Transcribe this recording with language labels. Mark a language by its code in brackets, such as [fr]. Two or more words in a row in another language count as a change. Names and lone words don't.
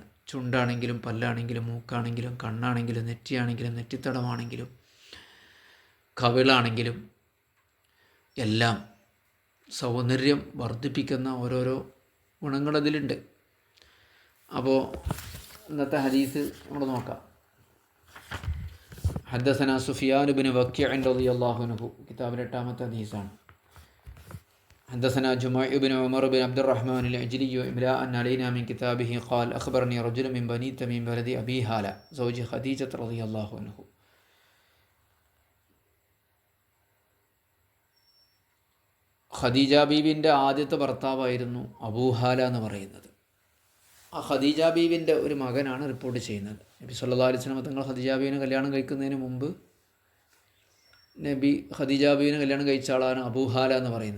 [ml] ചുണ്ടാണെങ്കിലും പല്ലാണെങ്കിലും മൂക്കാണെങ്കിലും കണ്ണാണെങ്കിലും നെറ്റിയാണെങ്കിലും നെറ്റിത്തടമാണെങ്കിലും കവിളാണെങ്കിലും എല്ലാം സൗന്ദര്യം വർദ്ധിപ്പിക്കുന്ന ഓരോരോ ഗുണങ്ങളതിലുണ്ട്. അപ്പോൾ ഇന്നത്തെ ഹദീസ് നമ്മൾ നോക്കാം. [ar] حدثنا سفيان ابن وكيع رضي الله عنه, [ml] കിതാബിലെ 8ാമത്തെ ഹദീസാണ്. [ar] حدثنا جميع بن عمر بن عبد الرحمن العجلي إملاء علينا من كتابه قال أخبرني رجل من بني تميم بلد أبي هالة زوج خديجة رضي الله عنه. [ml] ഖദീജ ബീവിൻ്റെ ആദ്യത്തെ ഭർത്താവായിരുന്നു അബൂഹാല എന്ന് പറയുന്നത്. ആ ഖദീജ ബീവിൻ്റെ ഒരു മകനാണ് റിപ്പോർട്ട് ചെയ്യുന്നത്. നബി [ar] صلى الله عليه وسلم [ml] തങ്ങൾ ഖദീജ ബീവിനെ കല്യാണം കഴിക്കുന്നതിന് മുമ്പ് നബി ഖദീജ ബീവിനെ കല്യാണം കഴിച്ച ആളാണ് അബൂഹാല എന്ന് പറയുന്നത്.